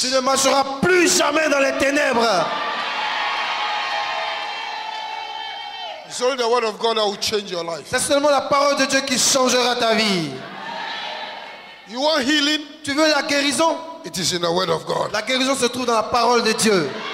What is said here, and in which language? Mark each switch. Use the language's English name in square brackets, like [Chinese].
[French] Tu ne marcheras plus jamais dans les ténèbres. [English] It's only the word of God that will change your life. [French] C'est seulement la parole de Dieu qui changera ta vie. [English] You want healing? [French] Tu veux la guérison? [English] It is in the word of God. [French] La guérison se trouve dans la parole de Dieu.